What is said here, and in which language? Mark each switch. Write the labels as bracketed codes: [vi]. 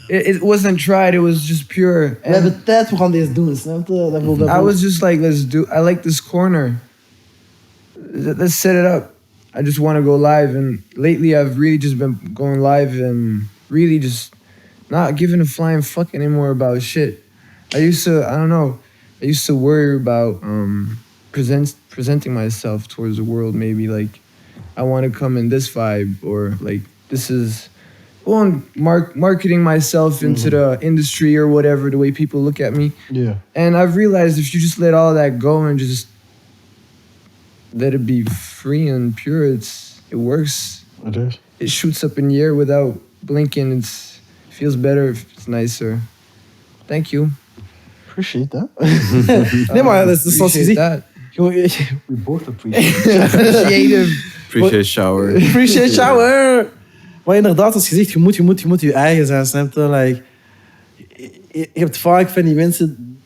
[en] It wasn't tried, it was just pure. [nl] We hebben tijd, we gaan deze doen, snap je? [en] I was just like, I like this corner. Let's set it up. I just want to go live, and lately I've really just been going live and really just not giving a flying fuck anymore about shit. I used to worry about presenting myself towards the world, maybe like I want to come in this vibe, or like this is marketing myself into the industry or whatever, the way people look at me. Yeah. And I've realized if you just let all that go and just let it be free and pure, it works. It is. It shoots up in the air without blinking. It feels better, it's nicer. Thank you. Appreciate that. [nl] Nee, maar dat is zoals je ziet. [en] We both appreciate Appreciate shower. Appreciate shower. [nl] Maar inderdaad, als je zegt, je moet je eigen zijn, snap je? Like, je hebt vaak van die mensen...